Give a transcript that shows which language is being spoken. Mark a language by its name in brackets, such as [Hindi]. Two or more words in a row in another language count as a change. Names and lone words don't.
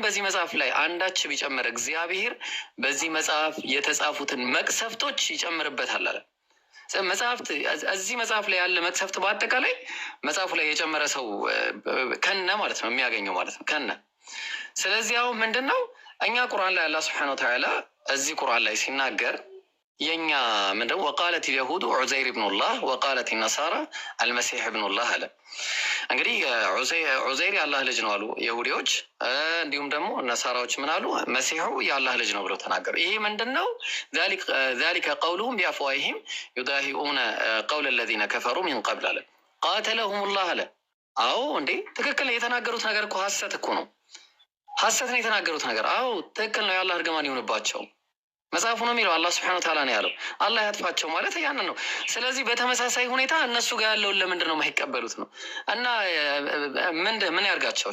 [Amharic] በዚህ መጽሐፍ ላይ አንዳች ቢጨምር እግዚአብሔር በዚህ መጽሐፍ የተጻፉትን መቅሰፍቶች ይጨምርበታል አለ። መጽሐፍት እዚህ መጽሐፍ ላይ ያለ መቅሰፍት በአጠቃላይ መጽሐፉ ላይ የጨመረ ሰው ከነ ማለት ነው የሚያገኘው ማለት ነው ከነ። ስለዚህ አሁን ምንድነው እኛ ቁርአን ላይ አላህ [Arabic] سبحانه وتعالى [Amharic] እዚህ ቁርአን ላይ ሲናገር የኛ ምንድነው ወቃለት [Arabic] اليهود عزير ابن الله وقالت النصارى المسيح ابن الله [Amharic] አለ። እንግዲህ ዑዘይር የአላህ ልጅ ነው አሉ ይሁዲዎች፣ እንዲሁም ደግሞ ነሳራዎች ምን አሉ? መሲሑ የአላህ ልጅ ነው ብለው ተናገሩ። ይሄ ምንድነው? [Arabic] ذلك قولهم بأفواههم يضاهئون قول الذين كفروا من قبل [Amharic] አለ። [Arabic] قاتلهم الله [Amharic] አለ። አዎ እንዴ ትክክል የተናገሩት ነገር እኮ ሐሰት እኮ ነው። ሐሰት ነው የተናገሩት ነገር። አዎ ትክክል ነው። የአላህ እርግማን ይሁንባቸው። መጽሐፉ ነው የሚለው። አላህ [Arabic] سبحانه وتعالى [Amharic] ነው ያለው። አላህ ያጥፋቸው ማለት ያንን ነው። ስለዚህ በተመሳሳይ ሁኔታ እነሱ ጋር ያለውን ለምንድን ነው የማይቀበሉት ነው? እና ምን ያርጋቸው?